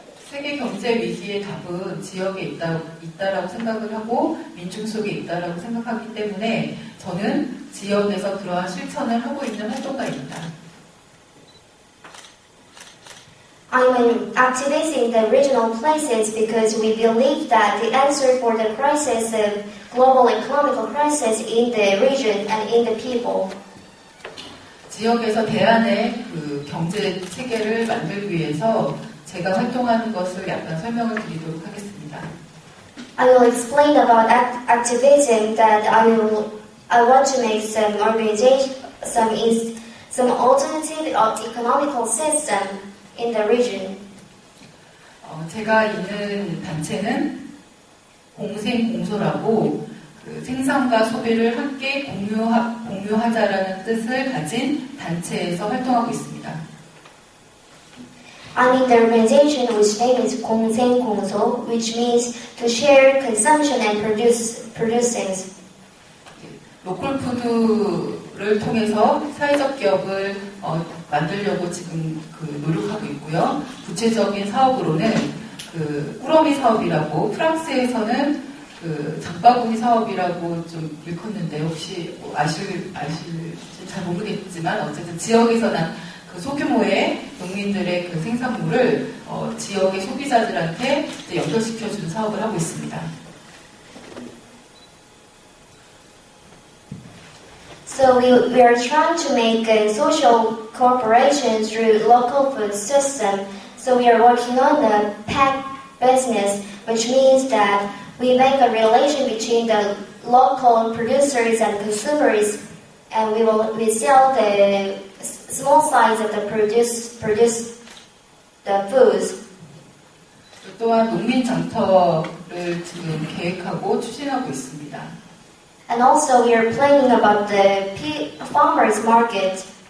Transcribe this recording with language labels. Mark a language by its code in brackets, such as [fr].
[ko] 세계 경제 위기의 답은 지역에 있다라고 생각을 하고 민중 속에 있다라고 생각하기 때문에 저는 지역에서 그러한 실천을 하고 있는 활동가입니다. [en] I'm an activist in the regional places because we believe that the answer for the crisis of global economical crisis in the region and in the people. [ko] 지역에서 대안의 그 경제 체계를 만들기 위해서 제가 활동하는 것을 약간 설명을 드리도록 하겠습니다. [en] I will explain about activism that I want to make some organization, some alternative economical system in the region. [ko] 제가 있는 단체는 공생공소라고 그 생산과 소비를 함께 공유하자라는 뜻을 가진 단체에서 활동하고 있습니다. [en] I'm in the organization whose name is 공생공소, which means to share consumption and producing. [ko] 로컬 푸드를 통해서 사회적 기업을 만들려고 지금 노력하고 있고요. 구체적인 사업으로는 그 꾸러미 사업이라고 프랑스에서는 그 장바구니 사업이라고 좀 일컫는데 혹시 아실지 잘 모르겠지만 어쨌든 지역에서 난 그 소규모의 농민들의 그 생산물을 지역의 소비자들한테 연결시켜주는 사업을 하고 있습니다. [en] So we are trying to make a social cooperation through local food system. So we are working on the pack business, which means that we make a relation between the local producers and consumers, and we sell the small size of the produce the foods. [ko] 또한 농민 장터를 지금 계획하고 추진하고 있습니다. [en] And also we are planning about the farmers market.